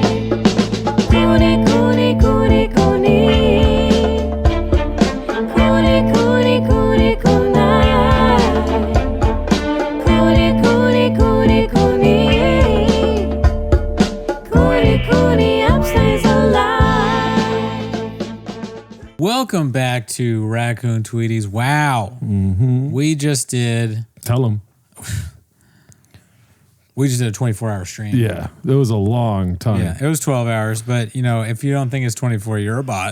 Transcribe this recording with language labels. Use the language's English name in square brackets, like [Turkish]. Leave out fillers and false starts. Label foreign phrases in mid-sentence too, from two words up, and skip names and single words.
[English] Cooney, Cooney, Cooney, Cooney. Cooney, Cooney, Cooney, Cooney. Cooney, Cooney, Cooney, Cooney. Cooney, Cooney, upstays alive. Welcome back to Raccoon Tweeties. Wow. We just did... Tell them. We just did a 24-hour stream. Yeah, it was a long time. Yeah, it was 12 hours, but, you know, if you don't think it's 24, you're a bot.